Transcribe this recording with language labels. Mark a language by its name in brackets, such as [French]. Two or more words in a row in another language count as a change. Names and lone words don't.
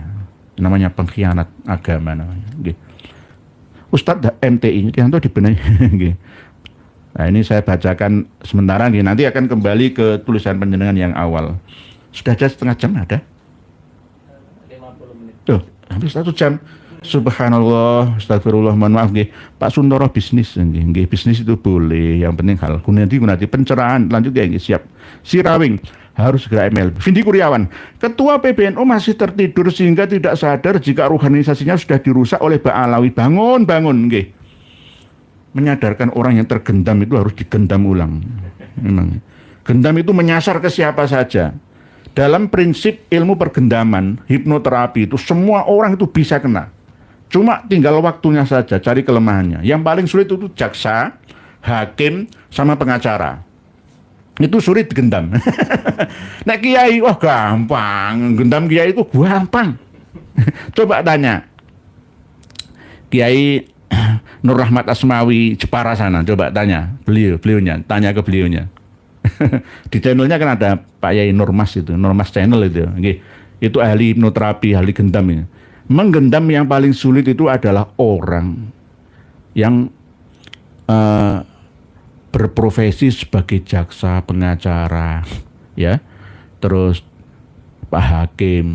[Indonesian] Namanya pengkhianat agama namanya. Ustadz MTI Yanto dibenahi. Nah ini saya bacakan sementara, nanti akan kembali ke tulisan panjenengan yang awal. Sudah ada setengah jam ada? 50 menit. Tuh, hampir 1 jam. [Arabic] سبحان الله، أستغفر الله, [Indonesian] mohon maaf nggih. Pak Suntoro bisnis nggih. Bisnis itu boleh, yang penting hal gunati pencerahan. Lanjut ya nggih, siap. Sirawing harus segera MLB. Vindi Kuryawan, Ketua PBNU masih tertidur sehingga tidak sadar jika organisasinya sudah dirusak oleh Mbak Alawi. Bangun nggih. Menyadarkan orang yang tergendam itu harus digendam ulang. Memang. Gendam itu menyasar ke siapa saja. Dalam prinsip ilmu pergendaman, hipnoterapi itu semua orang itu bisa kena. Cuma tinggal waktunya saja, cari kelemahannya. Yang paling sulit itu jaksa, hakim, sama pengacara. Itu sulit digendam. Nek kiai, wah gampang. Gendam kiai itu gampang. Coba tanya. Kiai Nur Rahmat Asmawi Jepara sana, coba tanya beliaunya, tanya ke beliaunya. Di channelnya kan ada Pak Yai Nurmas itu, Nurmas channel itu. Itu ahli hipnoterapi, ahli gendam ini. Menggendam yang paling sulit itu adalah orang yang berprofesi sebagai jaksa, pengacara, ya, terus Pak Hakim.